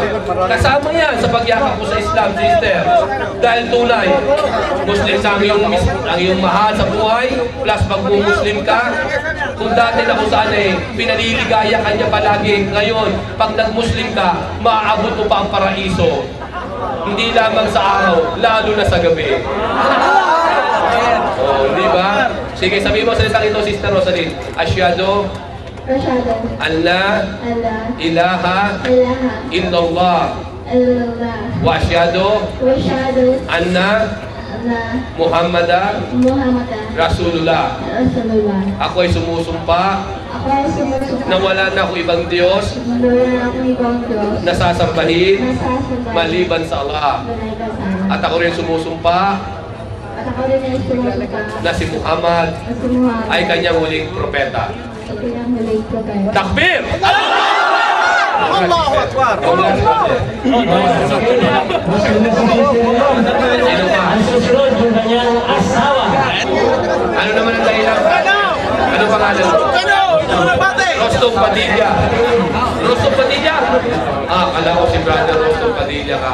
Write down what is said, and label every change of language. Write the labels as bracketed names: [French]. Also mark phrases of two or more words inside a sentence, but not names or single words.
[Filipino] Kasama yan sa pagyakap po sa Islam, sister. Dahil tunay, Muslim sa ang iyong mahal sa buhay, plus pag Muslim ka, kung dati na kung saan eh, pinaliligaya ka niya palagi, ngayon, pag nag-Muslim ka, maaabot mo pa ang paraiso. Hindi lamang sa araw, lalo na sa gabi. Oh, di ba? Sige, sabihin mo sa isang ito, Sister Rosalie. [Arabic] أشهد أن لا إله إلا الله وأشهد أن محمدا رسول الله. [Filipino] Ako ay sumusumpa na wala na akong ibang Diyos na sasambahin maliban sa Allah. At ako rin sumusumpa na si Muhammad ay kanyang huling propeta. Takbir! [Arabic] الله أكبر! [Filipino] Sino pa? Susunod yung kanyang asawa. Ano naman ang dahilan? Ano pangalan mo? Rostov Padilla. Rostov Padilla? Ah, kala ko si Brother Rostov Padilla ka.